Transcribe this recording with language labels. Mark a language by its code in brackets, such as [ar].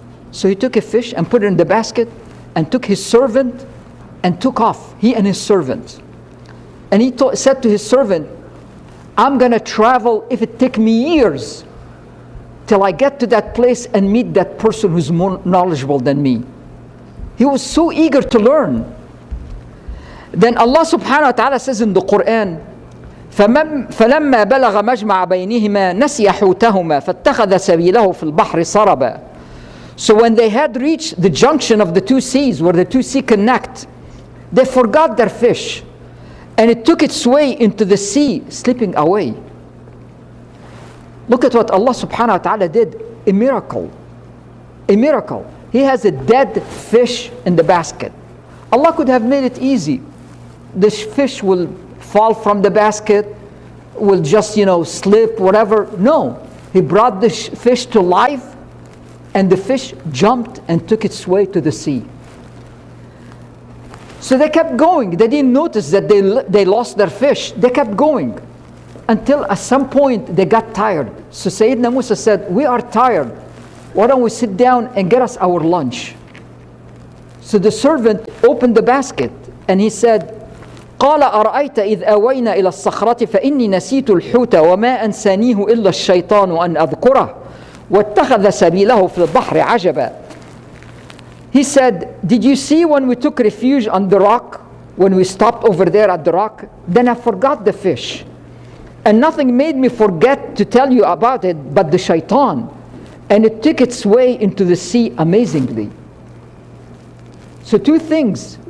[en] So he took a fish and put it in the basket and took his servant and took off, he and his servant. And he said to his servant, I'm going to travel, if it take me years, till I get to that place and meet that person who's more knowledgeable than me. He was so eager to learn. Then Allah subhanahu wa ta'ala says in the Quran, [ar] فَلَمَّا بَلَغَ مَجْمَعَ بَيْنِهِمَا نَسِيَ حُوتَهُمَا فَاتَّخَذَ سَبِيلَهُ فِي الْبَحْرِ سَرَبًا. [en] So when they had reached the junction of the 2 seas, where the 2 seas connect, they forgot their fish, and it took its way into the sea, slipping away. Look at what Allah subhanahu wa ta'ala did. A miracle. A miracle. He has a dead fish in the basket. Allah could have made it easy. This fish will fall from the basket, will just, slip, whatever. No. He brought the fish to life, and the fish jumped and took its way to the sea. So they kept going. They didn't notice that they lost their fish. They kept going until at some point they got tired. So Sayyidina Musa said, we are tired. Why don't we sit down and get us our lunch? So the servant opened the basket and he said, [ar] قال أرأيت إذ أوينا إلى الصخرة فإني نسيت الحوت وما أنسانيه إلا الشيطان أن أذكره واتخذ سبيله في البحر عجبا. [en] He said, did you see when we took refuge on the rock, when we stopped over there at the rock? Then I forgot the fish. And nothing made me forget to tell you about it but the shaitan. And it took its way into the sea amazingly. So 2 things.